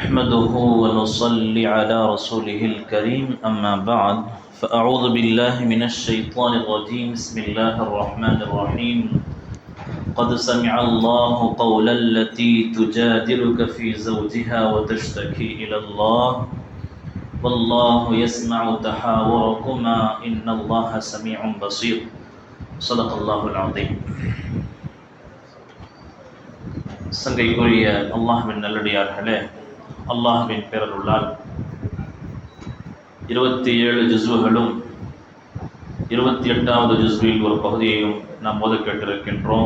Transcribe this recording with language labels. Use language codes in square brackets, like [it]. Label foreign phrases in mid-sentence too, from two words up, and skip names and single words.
[ar] نحمده ونصلي على رسوله الكريم أما بعد فأعوذ بالله من الشيطان الرجيم بسم الله الرحمن الرحيم قد سمع الله قول التي تجادلك في زوجها وتشتكي إلى الله والله يسمع تحاوركما إن الله سميع بصير صدق الله العظيم. [ta] சங்கைக்குரிய அல்லாஹ்வின் நல்லடியார்களே, அல்லாஹ்வின் பேரருளால் 27 ஜுஸ்வுகளும் 28வது ஜுஸ்வில் ஒரு பகுதியையும் நாம் ஓத கேட்டிருக்கின்றோம்.